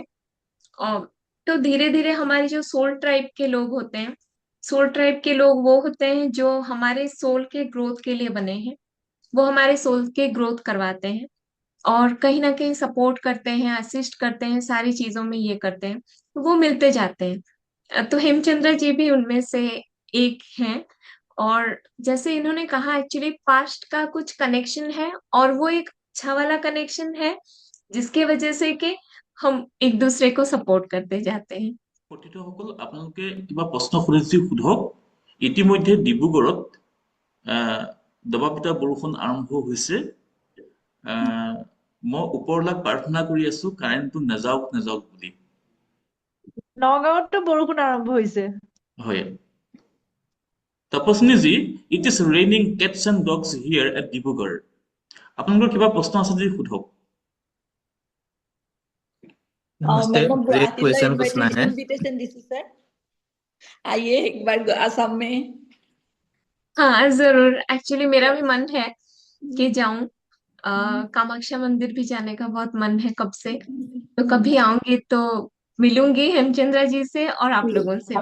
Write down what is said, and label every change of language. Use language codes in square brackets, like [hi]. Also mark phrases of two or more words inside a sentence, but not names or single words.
[hi] और तो धीरे धीरे हमारे जो [en] soul tribe [hi] के लोग होते हैं, [en] soul tribe [hi] के लोग वो होते हैं जो हमारे सोल के ग्रोथ के लिए बने हैं, वो हमारे सोल के ग्रोथ करवाते हैं और कहीं ना कहीं सपोर्ट करते हैं, असिस्ट करते हैं, सारी चीजों में ये करते हैं, तो वो मिलते जाते हैं। तो हेमचंद्र जी भी उनमें से एक हैं। और जैसे इन्होंने कहा, [en] actually past [hi] का कुछ कनेक्शन है और वो एक अच्छा वाला कनेक्शन है, जिसके वजह से कि हम एक दूसरे को सपोर्ट करते जाते हैं। [as] পতিতসকল আপোনালোকে কিবা প্ৰশ্ন সুধিছে সোধক। ইতিমধ্যে ডিব্ৰুগড়ত দবাপিটা বৰষুণ আৰম্ভ হৈছে। মই ওপৰলাক প্ৰাৰ্থনা কৰি আছো কাৰেণ্টটো নাযাওক বুলি। নগাঁৱতো বৰষুণ আৰম্ভ হৈছে। হয়। [en] Tapasini ji, it is raining cats and dogs here at Dibrugarh. [as] আপোনালোকৰ কিবা প্ৰশ্ন আছে যদি সোধক। [hi] नमस्ते, मैडम मुझे एक गुवाहाटी से क्वेश्चन पूछना है। इनविटेशन दी थी सर, आइए एक बार असम में। हाँ जरूर, एक्चुअली मेरा भी मन है कि जाऊं। कामाख्या मंदिर भी जाने का बहुत मन है कब से, तो कभी आऊंगी तो मिलूंगी हेमचंद्रा जी से और आप लोगों से